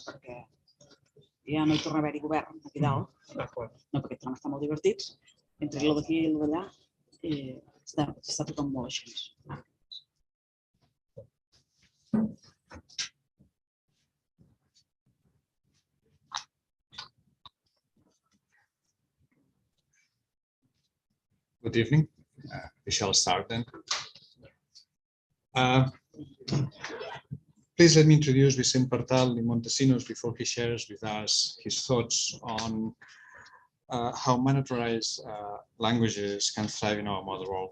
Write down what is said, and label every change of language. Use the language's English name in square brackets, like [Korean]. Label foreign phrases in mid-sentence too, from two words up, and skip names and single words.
[Catalan] perquè ja no hi torna a haver-hi govern aquí dalt, no perquè tornem a estar molt divertits, entre el d'aquí i el d'allà està tothom molt així. [English] Good evening. We shall start then. Please let me introduce Vicent Partal de Montesinos before he shares with us his thoughts on how minoritized languages can thrive in our mother world.